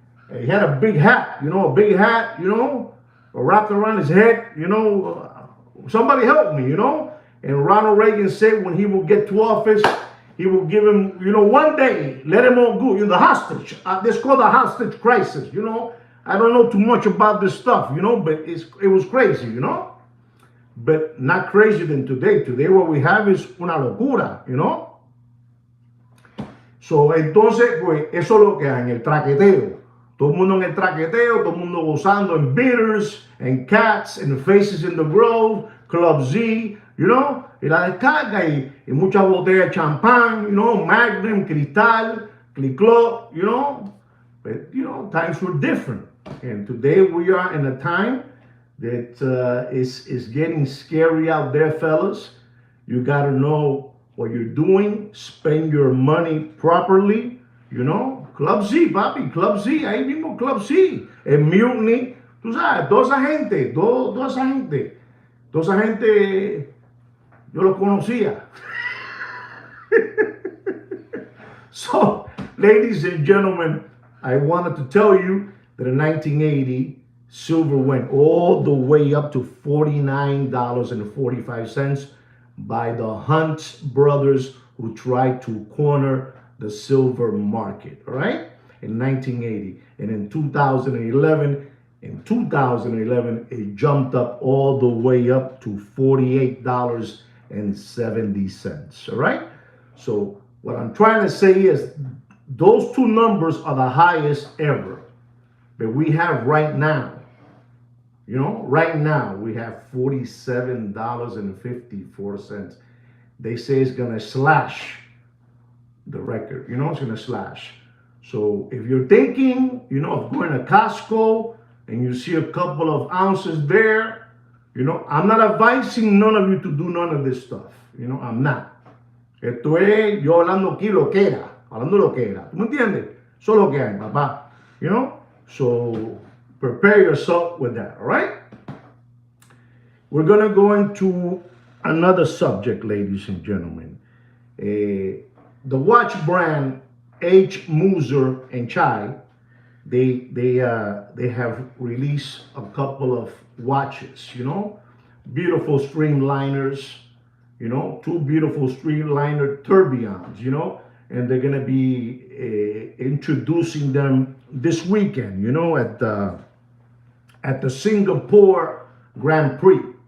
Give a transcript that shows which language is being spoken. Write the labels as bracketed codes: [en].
[en] He had a big hat, a big hat, wrapped around his head, somebody help me, And Ronald Reagan said when he will get to office, he will give him, one day, let him all go. The hostage. It's called the hostage crisis, I don't know too much about this stuff, but it was crazy, But not crazier than today. Today what we have is [es] una locura, So, entonces, pues, eso es lo que hay en el traqueteo. Todo el mundo en el traqueteo, todo el mundo gozando en bitters, en cats, en faces in the grove, Club Z, y la descarga y muchas botellas de champán, Magnum, Cristal, Cliclot, [en] But, times were different. And today we are in a time that is getting scary out there, fellas. You got to know what you're doing. Spend your money properly. [es] Club Z, papi, Club Z, ahí mismo Club Z. El Mutiny, tú sabes, toda esa gente, yo los conocía. [en] So, ladies and gentlemen, I wanted to tell you that in 1980, silver went all the way up to $49.45 by the Hunt brothers who tried to corner the silver market, all right? In 1980. And in 2011, it jumped up all the way up to $48.70, all right? So what I'm trying to say is those two numbers are the highest ever that we have right now. Right now we have $47.54. They say it's going to slash the record. It's going to slash. So if you're thinking, of going to Costco and you see a couple of ounces there, I'm not advising none of you to do none of this stuff. I'm not. [es] Esto es yo hablando aquí lo que era. ¿Tú me entiendes? Eso es lo que hay, papá. [en] So prepare yourself with that, all right? We're going to go into another subject, ladies and gentlemen. The watch brand H. Moser and Chai, they have released a couple of watches, beautiful streamliners, two beautiful streamliner tourbillons, and they're going to be introducing them this weekend, at the Singapore Grand Prix.